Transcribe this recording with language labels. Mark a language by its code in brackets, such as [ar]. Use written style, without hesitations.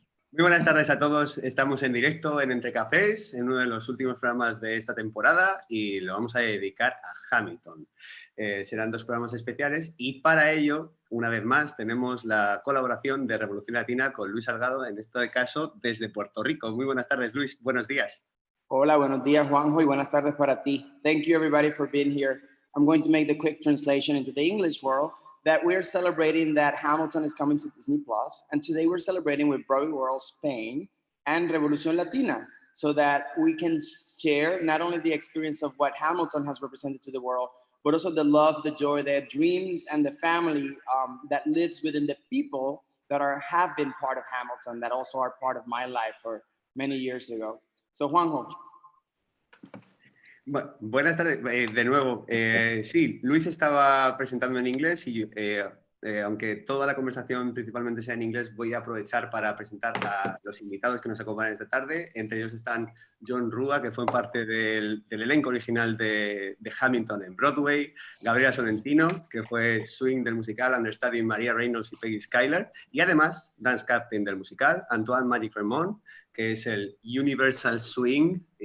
[es] Muy buenas tardes a todos. Estamos en directo en Entre Cafés, en uno de los últimos programas de esta temporada y lo vamos a dedicar a Hamilton. Serán dos programas especiales y para ello, una vez más, tenemos la colaboración de Revolución Latina con Luis Salgado, en este caso desde Puerto Rico. Muy buenas tardes, Luis. Buenos días. Hola, buenos días, Juanjo, y buenas tardes para ti. [en] Thank you, everybody, for being here. I'm going to make the quick translation into the English world that we're celebrating that Hamilton is coming to Disney Plus, and today we're celebrating with Broadway World Spain and Revolución Latina, so that we can share not only the experience of what Hamilton has represented to the world, but also the love, the joy, the dreams, and the family that lives within the people that have been part of Hamilton, that also are part of my life for many years ago. So, Juanjo. [es] Buenas tardes, de nuevo. Sí, Luis estaba presentando en inglés y aunque toda la conversación principalmente sea en inglés, voy a aprovechar para presentar a los invitados que nos acompañan esta tarde. Entre ellos están John Rúa, que fue parte del elenco original de Hamilton en Broadway, Gabriella Sorrentino, que fue swing del musical, understudying María Reynolds y Peggy Schuyler, y además dance captain del musical, Antuan Raimone, que es el Universal Swing.